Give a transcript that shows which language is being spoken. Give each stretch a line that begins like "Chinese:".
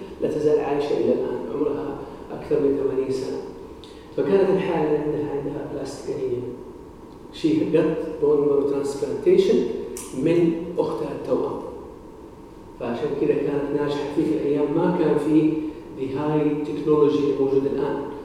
Arabic: لا تزال عايشة إلى الآن عمرها أكثر من 80 سنة. فكانت الحالة عندها بلاستيك أنيميا.
English: She got bone marrow transplantation
Arabic: من أختها التوأم. فعشان كده كانت ناجحة في الأيام ما كان في
English: the high technology
Arabic: الموجود الآن.